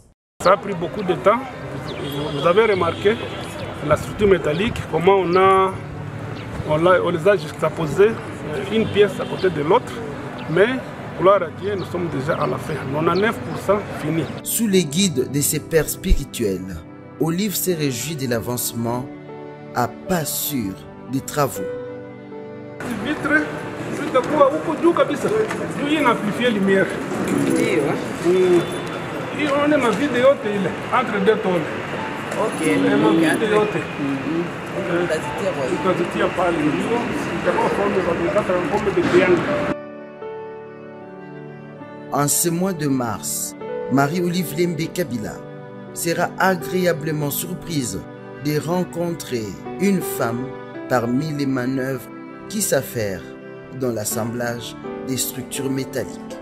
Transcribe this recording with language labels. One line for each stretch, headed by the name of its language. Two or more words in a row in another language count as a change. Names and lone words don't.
French: Ça a pris beaucoup de temps. Vous avez remarqué la structure métallique, comment on les a juxtaposées, une pièce à côté de l'autre. Mais, gloire à Dieu, nous sommes déjà à la fin. 99% fini. Sous les guides de ses pères spirituels, Olive s'est réjouie de l'avancement à pas sûr des travaux. Les vitres
Swahili: itakuwa huko juu kabisa. Juu inaamplifie lumière. Ndio. Hii unaona mavide yote ile
French: entre deux tôles.
Swahili: Okay. Mavide yote. Utazitia pale ndio. Itakuwa
French: forme de triangle. En ce mois de mars, Marie-Olive Lembe Kabila sera agréablement surprise de rencontrer une femme parmi les manœuvres qui s'affairent dans l'assemblage des structures métalliques.